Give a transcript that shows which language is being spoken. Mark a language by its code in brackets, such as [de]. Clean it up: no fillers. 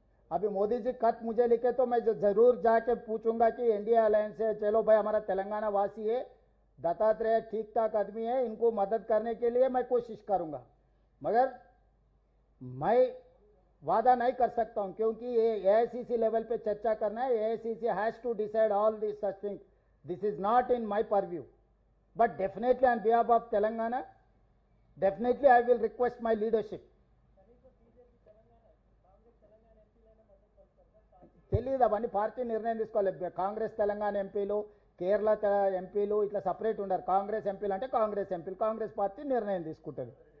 [hi] अभी मोदी जी खत मुझे लिखे तो मैं जरूर जाके पूछूंगा कि एनडीए अलायंस से चलो भाई, हमारा तेलंगाना वासी है, दत्तात्रेय ठीक ठाक आदमी है, इनको मदद करने के लिए मैं कोशिश करूंगा। मगर मैं वादा नहीं कर सकता हूं, क्योंकि ये एआईसीसी लेवल पे चर्चा करना है. [en] AICC has to decide all this such things. This is not in my purview, but definitely on behalf of Telangana, definitely I will request my leadership. [te] తెలియదు, అవన్నీ పార్టీ నిర్ణయం తీసుకోవాలి. కాంగ్రెస్ తెలంగాణ ఎంపీలు, కేరళ ఎంపీలు ఇట్లా సపరేట్ ఉండరు. కాంగ్రెస్ ఎంపీలు అంటే కాంగ్రెస్ ఎంపీలు, కాంగ్రెస్ పార్టీ నిర్ణయం తీసుకుంటుంది.